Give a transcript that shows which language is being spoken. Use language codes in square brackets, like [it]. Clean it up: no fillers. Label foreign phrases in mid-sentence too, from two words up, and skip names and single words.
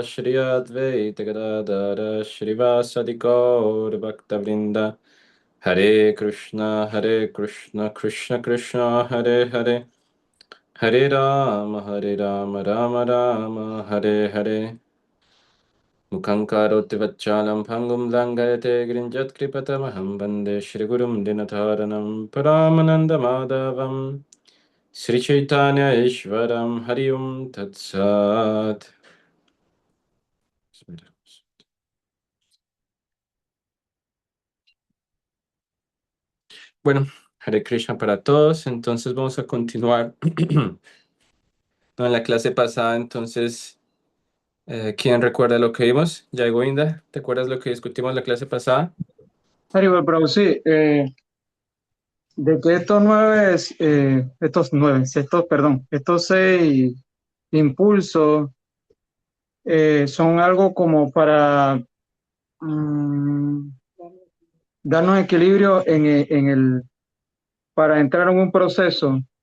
[sa] Shri Advaita Gadadara Shrivasadi Gaur Bhaktavrinda Hare Krishna Krishna Krishna Hare Hare Hare Rama Rama Rama Hare Hare Mukhankaroti vachalam phangum langayate grinjat kripatamaham bande Shri Gurum Dinatharanam Paramananda Madhavam Sri Chaitanya Ishwaram Harium Tatsat. [es] Bueno, [sa] Hare Krishna [es] para todos. Entonces vamos a continuar. No, en la clase pasada, entonces, ¿quién recuerda lo que vimos? Jai Govinda, ¿te acuerdas lo que discutimos en la clase pasada? Haribol, pero sí, de que estos seis impulsos son algo como para mm, darnos equilibrio para entrar en un proceso,